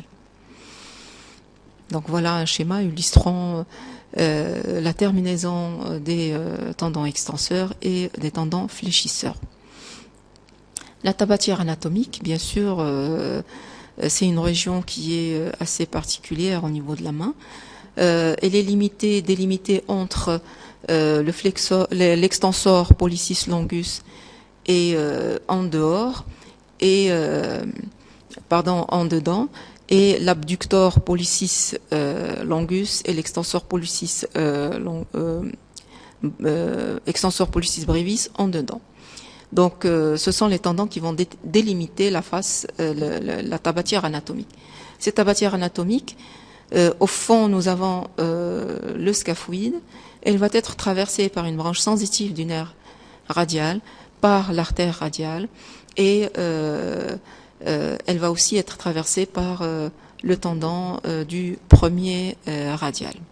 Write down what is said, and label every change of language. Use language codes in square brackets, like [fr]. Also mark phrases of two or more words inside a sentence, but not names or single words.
[fr] Donc voilà un schéma illustrant la terminaison des tendons extenseurs et des tendons fléchisseurs. La tabatière anatomique, bien sûr, c'est une région qui est assez particulière au niveau de la main. Elle est délimitée entre l' [la] extensor pollicis longus [fr] et en dehors et en dedans, et l' [la] abductor pollicis longus [fr] et l' [la] extensor pollicis extensor pollicis brevis [fr] en dedans. Donc, ce sont les tendons qui vont délimiter la face, la tabatière anatomique. Cette tabatière anatomique, au fond, nous avons le scaphoïde. Elle va être traversée par une branche sensitive du nerf radial, par l'artère radiale, et elle va aussi être traversée par le tendon du premier radial.